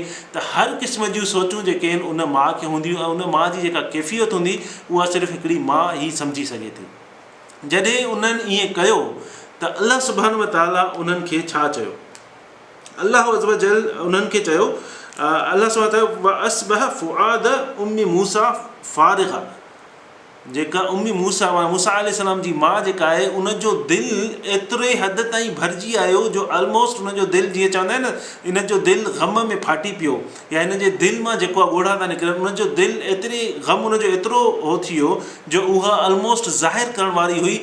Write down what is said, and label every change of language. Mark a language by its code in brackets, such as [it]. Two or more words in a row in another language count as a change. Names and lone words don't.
[sd] त हर क़िस्म जूं सोचूं जेके आहिनि उन माउ खे हूंदियूं ऐं उन माउ जी जेका कैफ़ियत हूंदी उहा सिर्फ़ु हिकिड़ी माउ ई सम्झी सघे थी। जॾहिं उन्हनि ईअं कयो त [ar] الله سبحانه وتعالى [sd] उन्हनि खे छा चयो? [ar] الله عز وجل [sd] उन्हनि खे चयो [ar] الله سبحانه وتعالى أصبح فؤاد أم موسى فارغا, [sd] जेका उम्मी मूसा अलैहिस्सलाम जी माउ जेका आहे उनजो दिलि एतिरे हद ताईं भरिजी आयो जो ऑलमोस्ट उनजो दिलि जीअं चवंदा आहिनि न इन जो दिलि ग़म में फाटी पियो या हिन जे दिलि मां जेको आहे ॻोढ़ा था निकिरनि, उनजो दिलि एतिरे ग़म उनजो एतिरो हो थी वियो जो उहा ऑलमोस्ट ज़ाहिर करण वारी हुई।